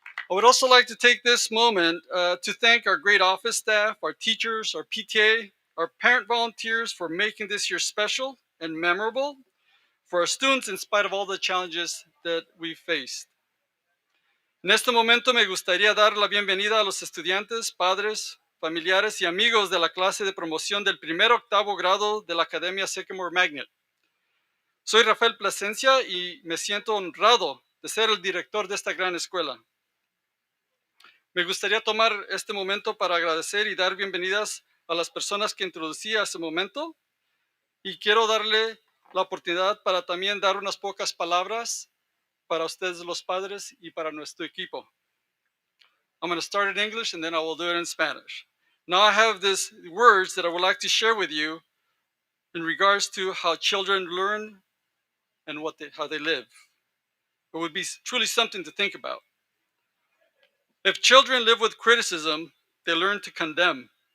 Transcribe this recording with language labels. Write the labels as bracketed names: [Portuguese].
[English] I would also like to take this moment to thank our great office staff, our teachers, our PTA, our parent volunteers for making this year special and memorable for our students in spite of all the challenges that we faced. [Spanish] En este momento me gustaría dar la bienvenida a los estudiantes, padres, familiares y amigos de la clase de promoción del 1º a 8º grado de la Academia Sycamore Magnet. Soy Rafael Plasencia y me siento honrado de ser el director de esta gran escuela. Me gustaría tomar este momento para agradecer y dar bienvenidas a las personas que introducí hace momento y quiero darle la oportunidad para también dar unas pocas palabras para ustedes los padres y para nuestro equipo. [English] I'm going to start in English and then I will do it in Spanish. Now I have these words that I would like to share with you in regards to how children learn and how they live. It would be truly something to think about. If children live with criticism, they learn to condemn.